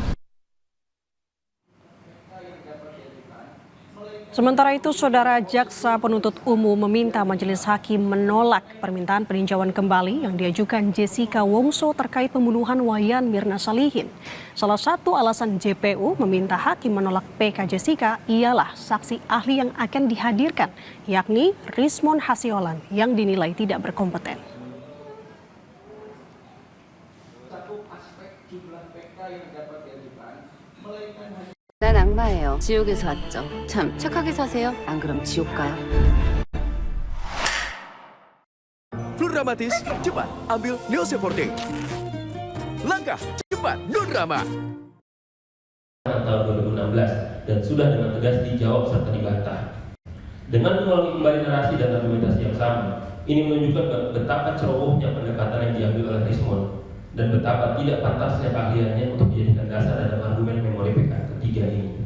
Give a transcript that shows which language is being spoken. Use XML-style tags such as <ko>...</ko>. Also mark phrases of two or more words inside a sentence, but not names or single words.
<id>Sementara itu, Saudara, Jaksa Penuntut Umum meminta Majelis Hakim menolak permintaan peninjauan kembali yang diajukan Jessica Wongso terkait pembunuhan Wayan Mirna Salihin. Salah satu alasan JPU meminta hakim menolak PK Jessica ialah saksi ahli yang akan dihadirkan, yakni Rismon Hasiolan yang dinilai tidak berkompeten.</id> <ko>난 악마예요. 지옥에서 왔죠. 참 착하게 사세요. 안 그럼 지옥 가요.</ko> <id>Fluramatis, cepat ambil Neoseforte. Langkah cepat non-rama. Tahun 2016 dan sudah dengan tegas dijawab serta dibantah. Dengan mengulangi kembali narasi dan argumentasi yang sama, ini menunjukkan betapa cerobohnya pendekatan yang diambil oleh Rismon dan betapa tidak pantasnya keahliannya untuk dijadikan dasar dalam argumen memori PK ketiga ini.</id>